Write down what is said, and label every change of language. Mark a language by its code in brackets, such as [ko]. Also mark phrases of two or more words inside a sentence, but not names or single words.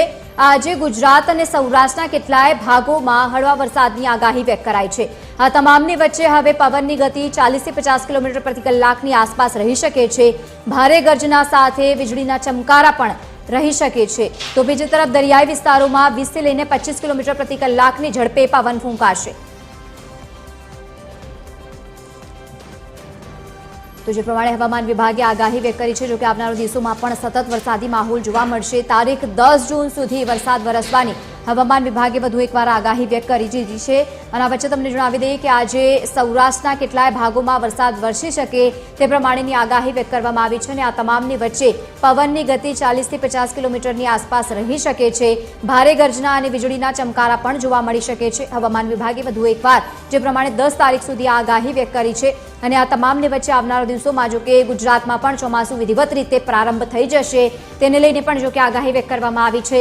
[gu] આજ ગુજરાત ઔર સૌરાષ્ટ્રના કેટલાય ભાગોમાં હળવા વરસાદની આગાહી વ્યક્ત કરાઈ છે। આ તમામની વચ્ચે હવે પવનની ગતિ 40 થી 50 કિલોમીટર પ્રતિ કલાકની આસપાસ રહી શકે છે। ભારે ગર્જના સાથે વીજળીના ચમકારા પણ રહી શકે છે। તો બીજી તરફ દરિયાઈ વિસ્તારોમાં 20 થી લઈને 25 કિલોમીટર પ્રતિ કલાકની ઝડપે પવન ફૂંકાશે। તો જે પ્રમાણે હવામાન વિભાગે આગાહી વ્યક્ત કરી છે। જો કિ આવનારા દિવસોમાં પણ સતત વરસાદી માહોલ જોવા મળશે। તારીખ 10 જૂન સુધી વરસાદ વરસવાની હવામાન વિભાગે વધુ એકવાર આગાહી વ્યક્ત કરી દીધી છે। અને આ વચ્ચે તમને જણાવી દઈએ કે આજે સૌરાષ્ટ્રના કેટલાય ભાગોમાં વરસાદ વરસી શકે તે પ્રમાણેની આગાહી વ્યક્ત કરવામાં આવી છે અને આ તમામની વચ્ચે પવનની ગતિ 40 થી 50 કિલોમીટરની આસપાસ રહી શકે છે। ભારે ગર્જના અને વીજળીના ચમકારા પણ જોવા મળી શકે છે। હવામાન વિભાગે વધુ એકવાર જે પ્રમાણે 10 તારીખ સુધી આગાહી વ્યક્ત કરી છે અને આ તમામની વચ્ચે આવનારા દિવસોમાં જો કે ગુજરાતમાં પણ ચોમાસું વિધિવત રીતે પ્રારંભ થઈ જશે તેને લઈને પણ જો કે આગાહી વ્યક્ત કરવામાં આવી છે।